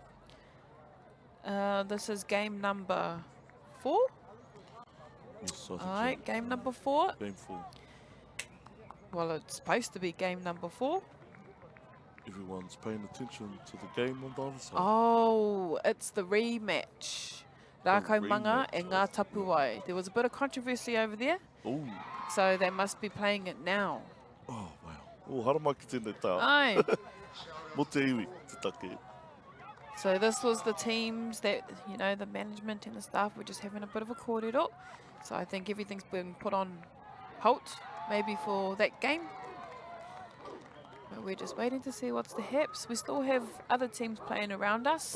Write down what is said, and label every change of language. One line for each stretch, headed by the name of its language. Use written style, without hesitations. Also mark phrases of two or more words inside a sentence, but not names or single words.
English: This is game number 4. Yes, Alright, game number 4. Game 4. Well, it's supposed to be game number 4. Everyone's paying attention to the game on the other side. Oh, it's the rematch. Rakaumanga and ngā rematch, Tapuwae. There was a bit of controversy over there, Oh, so they must be playing it now.
Māori: oh wow. Oh, harama ki tēnei tā.
English: Aye.
Māori: Mo te iwi, te take.
English: So this was the teams that, you know, the management and the staff were just having a bit of a kōrero. So I think everything's been put on halt, maybe for that game. But we're just waiting to see what's the haps. We still have other teams playing around us.